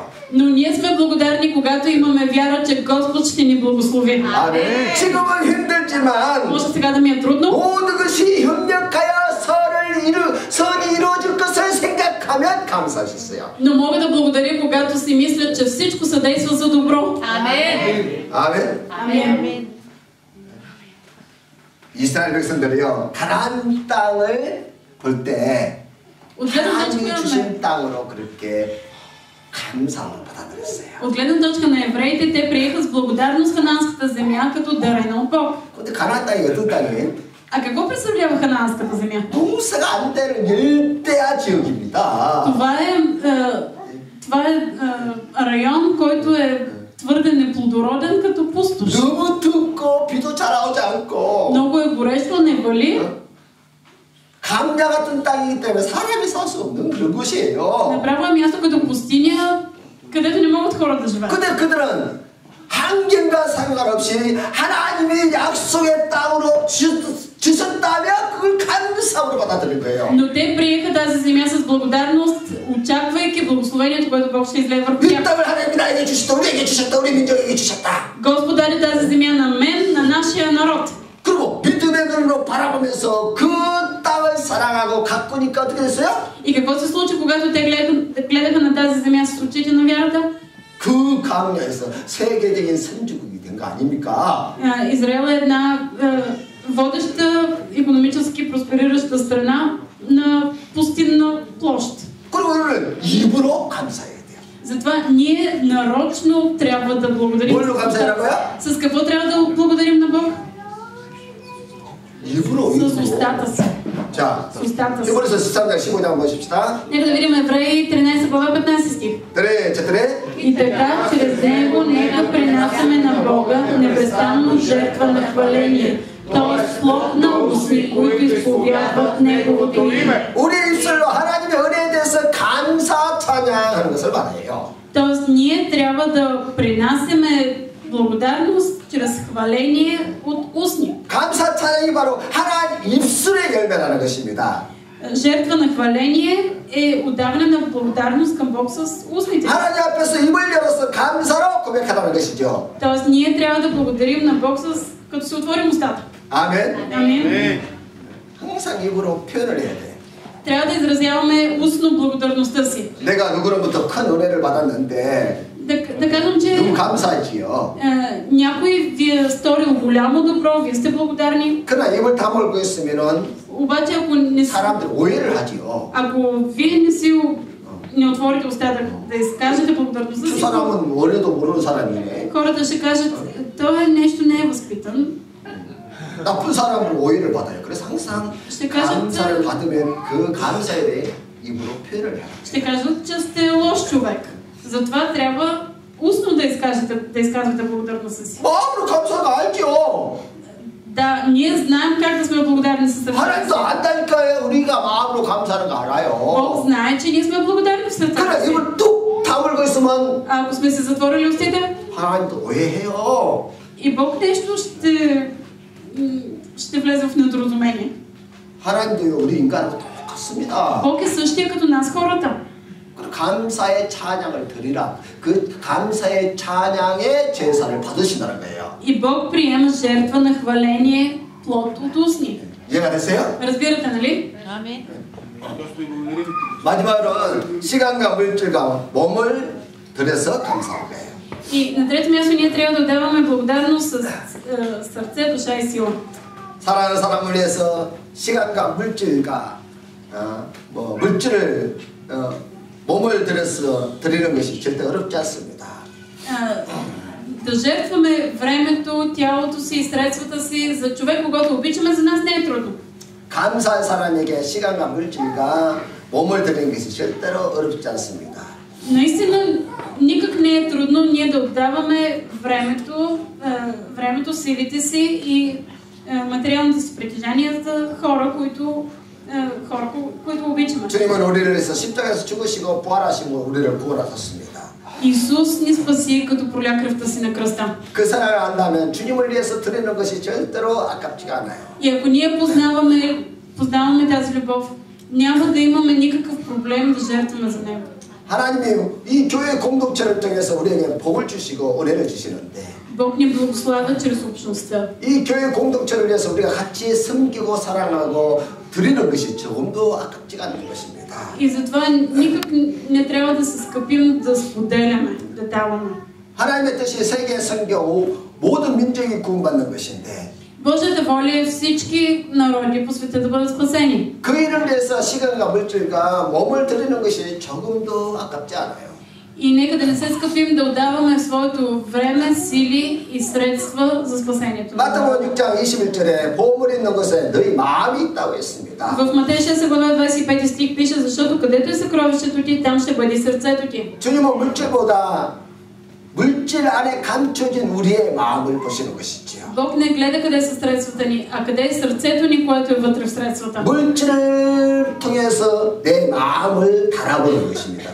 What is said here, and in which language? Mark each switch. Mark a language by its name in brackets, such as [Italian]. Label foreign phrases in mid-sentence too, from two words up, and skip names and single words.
[Bulgarian] Но ние сме благодарни, когато имаме вяра, че Господ ще ни благослови. [Korean] 아멘. 지금은 힘들지만 [Bulgarian] Може сега да ми е трудно, [Korean] 모든 것이 협력하여 선이 이루어질 것을 생각하면 감사할 수 있어요. [Bulgarian] но мога да благодаря, когато си мисля, че всичко съдейства за добро. Amen. [Korean] 아멘. [Bulgarian] Amen. [Korean] 이스라엘 백성들이요 가나안 땅을 볼 때 [Bulgarian] От гледна точка [Korean] 하나님이 [Bulgarian] на [Korean] 주신 땅으로 그렇게 감사로 받아들였어요. [Bulgarian] От гледна точка на евреите, те приеха с благодарност ханаанската земя като дарена от Бог. [Korean] 근데 가나안 땅이 어떤 땅이에요? [Bulgarian] А какво представлява ханаанската земя? [Korean] 농사가 안 되는 열대야 지역입니다. [Bulgarian] Това е район, който е твърде неплодороден като пустош. [Korean] 너무 춥고 비도 잘 나오지 않고 [Bulgarian] Много е горещо, не вали. [Korean] 감자 같은 땅이기 때문에 사람이 살 수 없는 그런 곳이에요. [Bulgarian] Направо е място като пустиня, където не могат хора да живеят. [Korean] 근데 그들은 환경과 상관없이 하나님이 약속의 땅으로 주셨다면 그걸 감사로 받아들인 거예요. [Bulgarian] Но те приеха тази земя с благодарност, очаквайки благословението, което Бог ще излее върху [Korean] 이 [Bulgarian] тях. [Korean] 땅을 하나님이 나에게 주셨다, 우리에게 주셨다, 우리 민족에게 주셨다. [Bulgarian] Господ даде тази земя на мен, на нашия народ. [Korean] 그리고 믿음의 눈으로 바라보면서 그 땅을 사랑하고 가꾸니까 어떻게 됐어요? [Bulgarian] И какво се случи, когато те гледаха на тази земя с очите на вярата? [Korean] 그 강야에서 세계적인 선주국이 된 거 아닙니까? [Bulgarian] Израел е една водеща, икономически просперираща страна на пустинна площ. [Korean] 그리고 우리는 입으로 감사해야 돼요. [Bulgarian] Затова ние нарочно трябва да благодарим. [Korean] 뭘로 감사하라고요? [Bulgarian] С какво трябва да благодарим на Бог? [Korean] 입으로. [Bulgarian] С устата си. [Korean] 자, [Bulgarian] С устата си. [Korean] 히브리서 13장 15장 한번 보십시다. [Bulgarian] Нека да видим Евреи 13 глава 15 стих. tere. И така, чрез него нека принасяме на Бога непрестанно жертва на хваление, т.е. плод на устни, които изповядват Неговото име. [Korean] 우리 입술로 하나님의 은혜에 대해서 감사 찬양하는 것을 말해요. [Bulgarian] Тоест, ние трябва да принасяме благодарност чрез хваление от устни. [Korean] 감사 찬양이 바로 하나님 입술의 열매라는 것입니다. [Bulgarian] Жертва на хваление е отдаване на благодарност към Бог с устните. [Korean] 하나님 앞에서 입을 열어서 감사로 고백하라는 것이죠. [Bulgarian] Тоест, ние трябва да благодарим на Бог като се отворим устата. [Korean] 아멘. [Bulgarian] Амин. [Korean] 항상 입으로 표현을 해야 돼. [Bulgarian] Трябва да изразяваме устно благодарността си. [Korean] 내가 누구로부터 큰 은혜를 받았는데 [Bulgarian] Да кажем, че [Korean] 너무 감사하지요. [Bulgarian] някой ви е сторил голямо добро, вие сте благодарни. [Korean] 그러나 입을 다물고 있으면은 [Bulgarian] Обаче, [Korean] 사람들 오해를 하지요. [Bulgarian] ако вие не отворите устата да изкажете благодарността [Korean] 그 [Bulgarian] си, [Korean] 사람은 원래도 모르는 사람이네. [Bulgarian] хората ще кажат, той нещо не е възпитан. [Korean] 나쁜 사람으로 오해를 받아요. 그래서 항상 [Bulgarian] ще кажат, [Korean] 감사를 받으면 그 감사에 대해 입으로 표현을 해요. [Bulgarian] ще кажат, че сте лош човек. Затова трябва устно да изказвате благодарността си. [Korean] 마음으로 감사가 알죠. [Bulgarian] Да, ние знаем как да сме благодарни със сърцето [Korean] 하나님도 [Bulgarian] си. [Korean] 안다니까요. 우리가 마음으로 감사하는 거 [Bulgarian] Бог [Korean] 알아요. [Bulgarian] знае, че ние сме благодарни в сърцето [Korean] 그래 [Bulgarian] си. [Korean] 입을 뚝 다물고 있으면 [Bulgarian] Ако сме се затворили устите, [Korean] 하나님도 오해해요. [Bulgarian] и Бог нещо ще влезе в недоразумение. [Korean] 하나님도 우리 인간하고 똑같습니다. [Bulgarian] Бог е същия като нас хората. [Korean] 감사의 찬양을 드리라. 그 감사의 찬양의 제사를 받으신다는 거예요. [Bulgarian] И Бог приема жертва на хваление, плод от устни. [Korean] 이해가 됐어요? [Bulgarian] Разбирате, нали? Amen. [Korean] 마지막으로는 시간과 물질과 몸을 들여서 감사하는 거예요. [Bulgarian] И на трето място ние трябва да отдаваме благодарност с сърце, душа и сила. [Korean] 사랑하는 사람을 위해서 시간과 물질과 물질을 몸을 들여서 드리는 것이 절대 어렵지 않습니다. [Bulgarian] Да жертваме времето, тялото си и средствата си за човек, когато обичаме, за нас не е трудно. [Korean] 감사한 사람에게 시간과 물질과 몸을 드리는 것이 절대로 어렵지 않습니다. [Bulgarian] Наистина, никак не е трудно ние да отдаваме времето, силите си и материалните си притежания за хора, които хора, които обичаме. [Korean] 주님은 우리를 위해서 십자가에서 죽으시고 부활하시고 우리를 구원하셨습니다. [Bulgarian] Исус ни спаси, като проля кръвта си на кръста. [Korean] 그 사랑을 안다면 주님을 위해서 드리는 것이 절대로 아깝지가 않아요. [Bulgarian] И ако ние познаваме тази любов, няма да имаме никакъв проблем да жертваме за него. [Korean] 하나님이 이 교회 공동체를 통해서 우리에게 복을 주시고 은혜를 주시는데 [Bulgarian] Бог ни благославя чрез общността. [Korean] 이 교회 공동체를 위해서 우리가 같이 섬기고 사랑하고 드리는 것이 조금도 아깝지가 않은 것입니다. [Bulgarian] И затова никак не трябва да се скъпим да споделяме, да даваме. [Korean] 하나님의 뜻이 세계 선교 모든 민족이 구원받는 것인데 [Bulgarian] Божията воля е всички народи по света да бъдат спасени. [Korean] 그 일을 위해서 시간과 물질과 몸을 드리는 것이 조금도 아깝지 않아요. [Bulgarian] И нека да не се скъпим да отдаваме своето време, сили и средства за спасението. [Korean] 마태복음 6장 21절에 보물 있는 곳에 너희 마음이 있다고 했습니다. [Bulgarian] В Матей 6 глава 25 стих пише, защото където е съкровището ти, там ще бъде сърцето ти. [Korean] 주님은 물질보다 물질 안에 감춰진 우리의 마음을 보시는 것이지요. [Bulgarian] Бог не гледа къде са средствата ни, а къде е сърцето ни, което е вътре в средствата. [Korean] 물질을 통해서 내 마음을 달아보는 것입니다.